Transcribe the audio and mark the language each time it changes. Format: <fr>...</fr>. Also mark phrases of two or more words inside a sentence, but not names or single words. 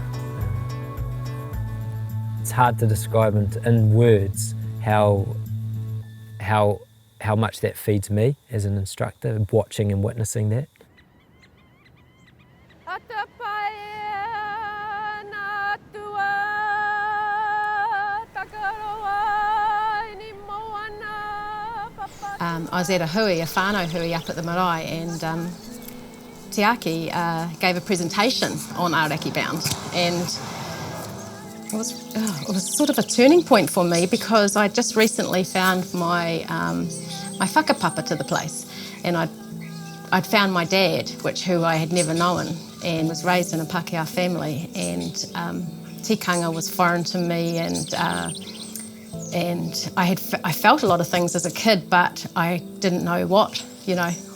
<en>It's hard to describe in words how much that feeds me as an instructor, watching and witnessing that. I was at a</en> <mi>whānau hui</mi> <en>up at the marae, and Te Aki gave a presentation on Aoraki Bound, and it was sort of a turning point for me because I just recently found my whakapapa to the place, and I'd found my dad, who I had never known, and was raised in a Pākehā family, and tikanga was foreign to me, and I felt a lot of things as a kid, but I didn't know what, you know.</en>